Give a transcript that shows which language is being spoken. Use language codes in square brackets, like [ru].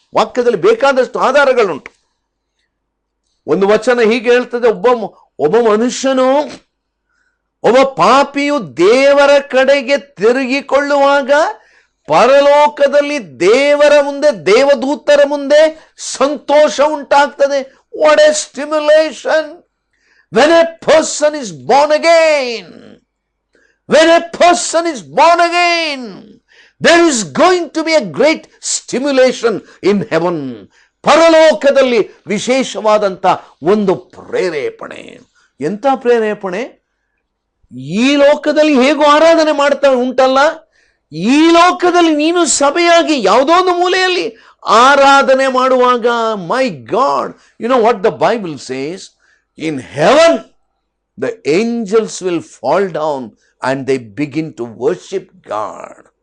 [kn] ವಾಕ್ಯದಲ್ಲಿ ಬೇಕಾದಷ್ಟು ಆಧಾರಗಳುಂಟು. ಒಂದು ವಚನ ಹೀಗೆ ಹೇಳ್ತದೆ, ಒಬ್ಬ ಮನುಷ್ಯನು, ಒಬ್ಬ ಪಾಪಿಯು ದೇವರ ಕಡೆಗೆ ತಿರುಗಿಕೊಳ್ಳುವಾಗ ಪರಲೋಕದಲ್ಲಿ ದೇವರ ಮುಂದೆ, ದೇವದೂತರ ಮುಂದೆ ಸಂತೋಷ ಉಂಟಾಗ್ತದೆ. [en] What a stimulation. When a person is born again, when a person is born again, there is going to be a great stimulation in heaven. [kn] ಪರಲೋಕದಲ್ಲಿ ವಿಶೇಷವಾದಂಥ ಒಂದು ಪ್ರೇರೇಪಣೆ. ಎಂಥ ಪ್ರೇರೇಪಣೆ? ಈ ಲೋಕದಲ್ಲಿ ಹೇಗೂ ಆರಾಧನೆ ಮಾಡ್ತಾ ಉಂಟಲ್ಲ, ಈ ಲೋಕದಲ್ಲಿ ನೀನು ಸಭೆಯಾಗಿ ಯಾವುದೋ ಒಂದು ಮೂಲೆಯಲ್ಲಿ ಆರಾಧನೆ ಮಾಡುವಾಗ, [en] My God, you know what the Bible says, in heaven the angels will fall down and they begin to worship God.